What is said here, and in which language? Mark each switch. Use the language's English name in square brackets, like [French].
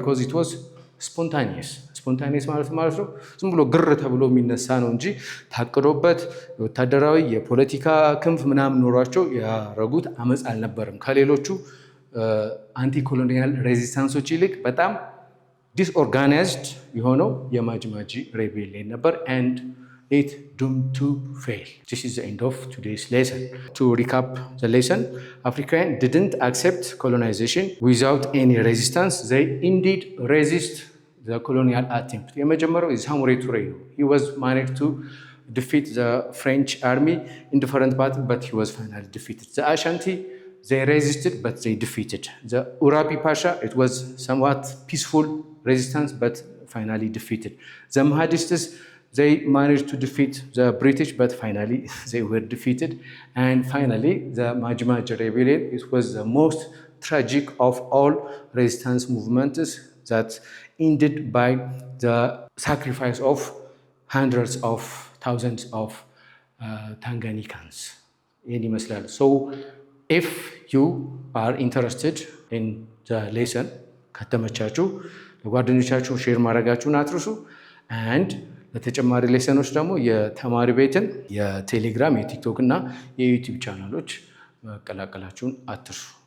[English] ቢኮዝ ኢት ዋዝ ስፖንታኒየስ [Amharic] ማለት ነው ዝም ብሎ ግር ተብሎ የሚነሳ ነው እንጂ ታቅዶበት የወታደራዊ የፖለቲካ ክንፍ ምናምን ኖሯቸው ያረጉት አመፅ አልነበረም። ከሌሎቹ አንቲ ኮሎኒያል ሬዚስታንሶች ይልቅ በጣም ዲስኦርጋናይዝድ የሆነው የማጂ-ማጂ ሬቤሊየን ነበር። ኤንድ [English] it doomed to fail. This is the end of today's lesson. To recap the lesson, Africans didn't accept colonization without any resistance. They indeed resist the colonial attempt. [Amharic] የመጀመሪያው ሳሙራይ ቱሬ ነው. [English] He was managed to defeat the French army in different battles, but he was finally defeated. The Ashanti, they resisted, but they defeated. The Urapi Pasha, it was somewhat peaceful resistance, but finally defeated. The Mahadistas, they managed to defeat the British, but finally they were defeated. And finally, the Maji rebellion, it was the most tragic of all resistance movements that ended by the sacrifice of hundreds of thousands of Tanganyikans. So if you are interested in the lesson, [Amharic] ከተመቻችሁ ለጓደኞቻችሁ ሼር ማድረጋችሁን አትርሱ። and ለተጨማሪ ሌሰኖች ደግሞ የተማሪ ቤትን የቴሌግራም፣ የቲክቶክ እና የዩቲዩብ ቻናሎች መቀላቀላችሁን አትርሱ።